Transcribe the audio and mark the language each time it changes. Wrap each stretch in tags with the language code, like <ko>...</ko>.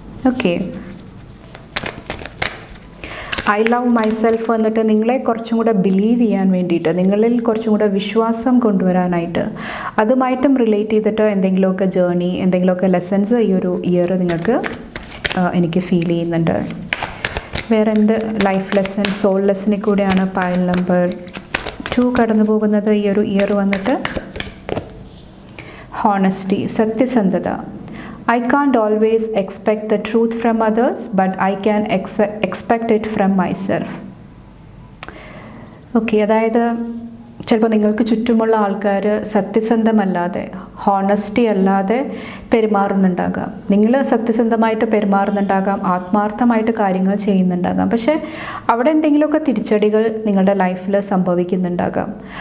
<ml>Okay,</ml> <en>I love myself</en> <ml>എന്നിട്ട് നിങ്ങളെ കുറച്ചും കൂടെ ബിലീവ് ചെയ്യാൻ വേണ്ടിയിട്ട്, നിങ്ങളിൽ കുറച്ചും കൂടെ വിശ്വാസം കൊണ്ടുവരാനായിട്ട് അതുമായിട്ടും റിലേറ്റ് ചെയ്തിട്ട് എന്തെങ്കിലുമൊക്കെ ജേർണി, എന്തെങ്കിലുമൊക്കെ ലെസൺസ് ഈ ഒരു ഇയർ നിങ്ങൾക്ക് എനിക്ക് ഫീൽ ചെയ്യുന്നുണ്ട്. വേറെ എന്ത് ലൈഫ് ലെസൺ, സോൾ ലെസണിൽ കൂടെയാണ് പൈൽ നമ്പർ 2 കടന്നു പോകുന്നത് ഈ ഒരു ഇയർ വന്നിട്ട്? ഹോണസ്റ്റി, സത്യസന്ധത.</ml> <en>I can't always expect the truth from others, but I can expect it from myself.</en> <ml>Okay, അതായത് ചിലപ്പോൾ നിങ്ങൾക്ക് ചുറ്റുമുള്ള ആൾക്കാർ സത്യസന്ധമല്ലാതെ, ഹോണസ്റ്റി അല്ലാതെ പെരുമാറുന്നുണ്ടാകാം. നിങ്ങൾ സത്യസന്ധമായിട്ട് പെരുമാറുന്നുണ്ടാകാം, ആത്മാർത്ഥമായിട്ട് കാര്യങ്ങൾ ചെയ്യുന്നുണ്ടാകാം. പക്ഷേ അവിടെ എന്തെങ്കിലുമൊക്കെ തിരിച്ചടികൾ നിങ്ങളുടെ ലൈഫിൽ സംഭവിക്കുന്നുണ്ടാകാം.</ml>